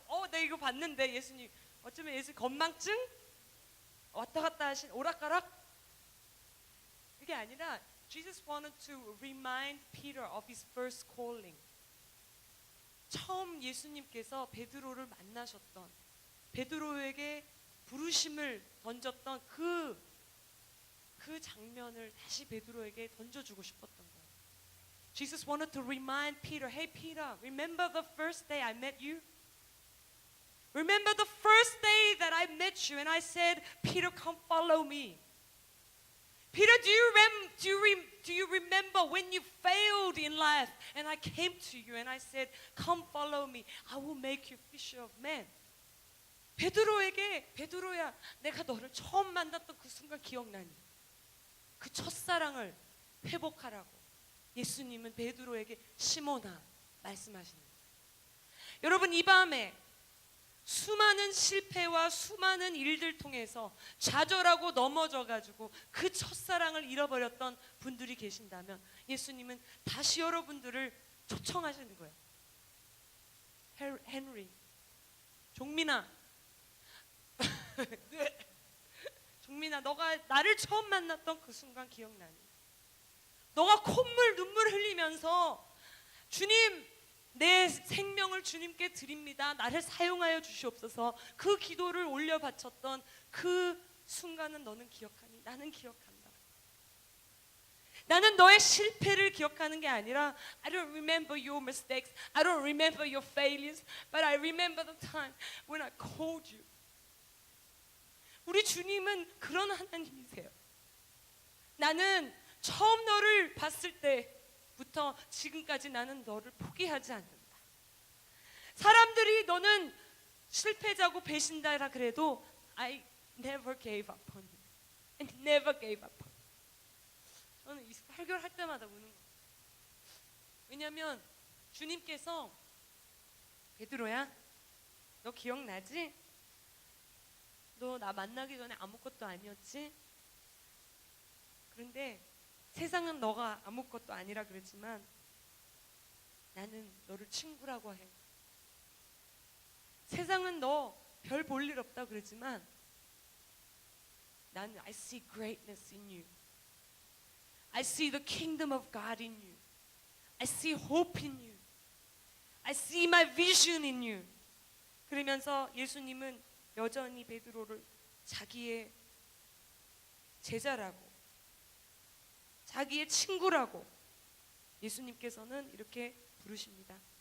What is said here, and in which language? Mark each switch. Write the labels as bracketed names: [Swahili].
[Korean] 네 이거 봤는데 예수님 어쩌면 예수 건망증? 왔다 갔다 하신 오락가락? 그게 아니라 [English] Jesus wanted to remind Peter of his first calling. [Korean] 처음 예수님께서 베드로를 만나셨던 베드로에게 부르심을 던졌던 그 장면을 다시 베드로에게 던져주고 싶었던 거예요. [English] Jesus wanted to remind Peter, Hey Peter, remember the first day I met you? Remember the first day that I met you and I said, Peter, come follow me. Peter, do you remember when you failed in life and I came to you and I said, come follow me. I will make you fisher of men. [Korean] 베드로에게 베드로야, 내가 너를 처음 만났던 그 순간 기억나니? 그 첫사랑을 회복하라고 예수님은 베드로에게 시몬아 말씀하시는 거예요. 여러분 이 밤에 수많은 실패와 수많은 일들 통해서 좌절하고 넘어져가지고 그 첫사랑을 잃어버렸던 분들이 계신다면 예수님은 다시 여러분들을 초청하시는 거예요. 헨리, 종민아, 종민아, 너가 나를 처음 만났던 그 순간 기억나니? 너가 콧물 눈물 흘리면서 주님 내 생명을 주님께 드립니다. 나를 사용하여 주시옵소서. 그 기도를 올려 바쳤던 그 순간은 너는 기억하니? 나는 기억한다. 나는 너의 실패를 기억하는 게 아니라 [English] I don't remember your mistakes. I don't remember your failures. But I remember the time when I called you. [Korean] 우리 주님은 그런 하나님이세요. 나는 처음 너를 봤을 때부터 지금까지 나는 너를 포기하지 않는다. 사람들이 너는 실패자고 배신자라 그래도 [English] I never gave up on you. I never gave up on you. [Korean] 저는 이 설교를 할 때마다 우는 거예요. 왜냐하면 주님께서 베드로야, 너 기억나지? 너 나 만나기 전에 아무것도 아니었지? 그런데 세상은 너가 아무것도 아니라 그러지만 나는 너를 친구라고 해. 세상은 너 별 볼 일 없다 그러지만 나는 [English] I see greatness in you. I see the kingdom of God in you. I see hope in you. I see my vision in you. [Korean] 그러면서 예수님은 여전히 베드로를 자기의 제자라고, 자기의 친구라고 예수님께서는 이렇게 부르십니다.